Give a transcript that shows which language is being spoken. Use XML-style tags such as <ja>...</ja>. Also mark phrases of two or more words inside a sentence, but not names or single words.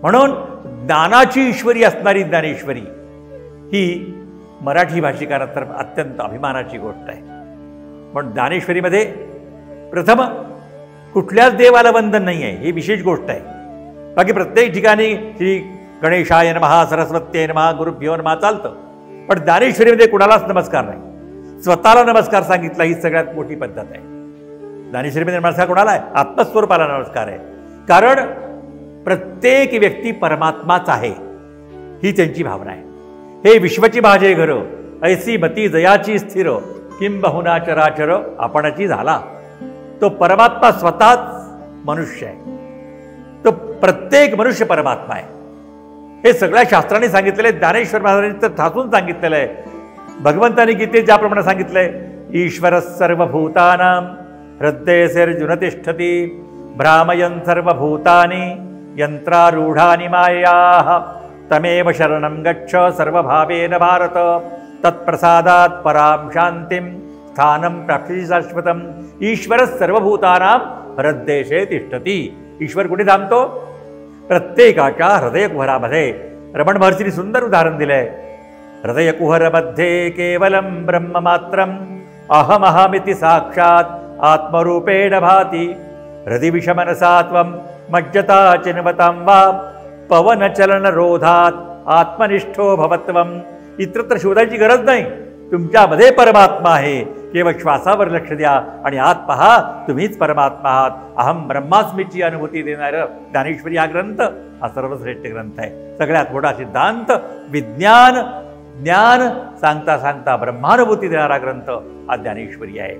<mr>म्हणून ज्ञानाची ईश्वरी असणारी ज्ञानेश्वरी ही मराठी भाषिकांतर अत्यंत अभिमानाची गोष्ट आहे. पण ज्ञानेश्वरीमध्ये प्रथम कुठल्याच देवाला वंदन नाही आहे, ही विशेष गोष्ट आहे. बाकी प्रत्येक ठिकाणी</mr> <sa>श्री गणेशाय नमः, सरस्वत्यै नमः, गुरुभ्यो नमः</sa> <mr>चालतं. पण ज्ञानेश्वरीमध्ये कुणालाच नमस्कार नाही. स्वतःला नमस्कार सांगितला ही सगळ्यात मोठी पद्धत आहे. ज्ञानेश्वरीमध्ये नमस्कार कोणाला आहे? आत्मस्वरूपाला नमस्कार आहे. कारण प्रत्येक व्यक्ती परमात्माच आहे ही त्यांची भावना आहे. हे विश्वची भाजे घर ऐसी मती जयाची स्थिर किंबहुना चराचर आपणाची झाला. तो परमात्मा स्वतःच मनुष्य आहे. तो प्रत्येक मनुष्य परमात्मा आहे. हे सगळ्या शास्त्रांनी सांगितलेलं आहे. ज्ञानेश्वर महाराजांनी तर ठासून सांगितलेलं आहे. भगवंतांनी गीतेत ज्याप्रमाणे सांगितलंय,</mr> <sa>ईश्वर सर्वभूतानां हृदयेर्जुन तिष्ठति भ्रामयन् सर्वभूतानि यंत्रारूढानि मायाः तमेव शरणं गच्छ सर्वभावेन भारत तत्प्रसादात् परां शान्तिं स्थानं प्राप्ति शाश्वतम्. ईश्वर सर्वभूतानां हृदये तिष्ठति.</sa> <mr>ईश्वर कुठे थांबतो? प्रत्येकाच्या हृदयकुहरामध्ये. रमण महर्षींनी सुंदर उदाहरण दिलंय.</mr> <sa>हृदयकुहरमध्ये केवलं ब्रह्ममात्रम् अहमहमिति साक्षात् आत्मरूपेण भाति. हृदि विषमनसा त्वं मज्जता चिन्वतां वा पवनचलनरोधात् आत्मनिष्ठो भवत्वम्.</sa> <mr>इतरत्र शोधायची गरज नाही. तुमच्यामध्ये परमात्मा आहे. केवळ श्वासावर लक्ष द्या आणि आत पहा, तुम्हीच परमात्मा आहात.</mr> <sa>अहम ब्रह्मास्मीची</sa> <mr>अनुभूती देणारं ज्ञानेश्वरी हा ग्रंथ हा सर्वश्रेष्ठ ग्रंथ आहे. सगळ्यात मोठा सिद्धांत विज्ञान ज्ञान सांगता सांगता ब्रह्मानुभूती देणारा ग्रंथ हा ज्ञानेश्वरी आहे.</mr>